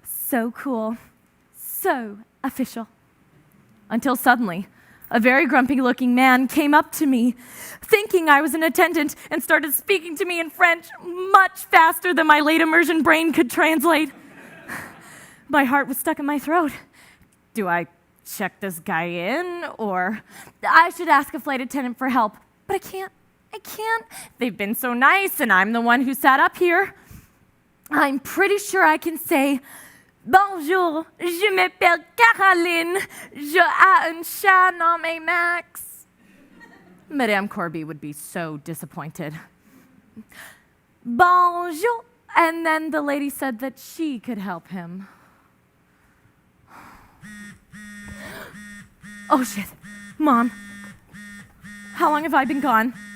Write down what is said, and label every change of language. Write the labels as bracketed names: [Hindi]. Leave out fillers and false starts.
[English] so cool, so official. Until suddenly, a very grumpy-looking man came up to me, thinking I was an attendant, and started speaking to me in French much faster than my late immersion brain could translate. My heart was stuck in my throat. Do I check this guy in, or I should ask a flight attendant for help? But I can't. They've been so nice, and I'm the one who sat up here. I'm pretty sure I can say, [French] Bonjour, je m'appelle Caroline, je ai un chat nommé Max. [English] Madame Corby would be so disappointed. Bonjour. And then the lady said that she could help him. Oh shit, Mom. How long have I been gone?